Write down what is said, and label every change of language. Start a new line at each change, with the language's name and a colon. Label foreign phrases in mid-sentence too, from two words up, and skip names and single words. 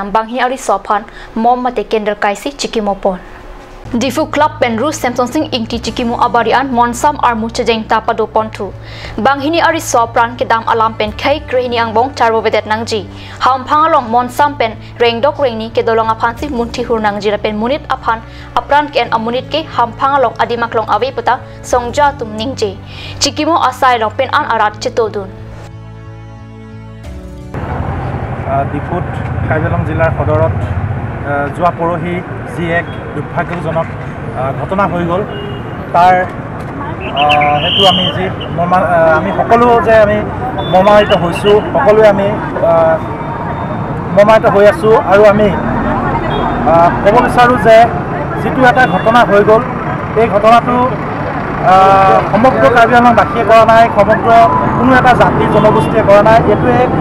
Karbi: dam banghini ari sophan mom mate kendel kaisi chikimopon Difu Club pen ru Samson Singh ingti chikimu abarian monsam armu chejeng tapado pontu banghini ari sopran ke dam alam pen khai krehini angbong charbo vedet nangji ham phangalong monsam pen rengdok rengni ke dolong aphansi munthi hur nangji pen munit aphan apran ken amunit ke ham phangalong adimaklong awe puta songja tum ningje chikimu asai long pen an arat chitodun Difut Kaijalong
Assamese: জিলাৰ সদৰত যোৱা পৰহি যি এক দুৰ্ভাগ্যজনক ঘটনা হৈ গ'ল তাৰ হেতু আমি যি আমি সকলো যে আমি মৰ্মাহত হৈছো সকলোৱে আমি মৰ্মাহত হৈ আছো আৰু আমি ক'ব বিচাৰো যে যিটো এটা ঘটনা হৈ গ'ল এই ঘটনাটো সমগ্ৰ কাৰ্বি আংলং বাসীয়ে কৰা নাই সমগ্ৰ কোনো এটা জাতি জনগোষ্ঠীয়ে কৰা নাই এইটোৱে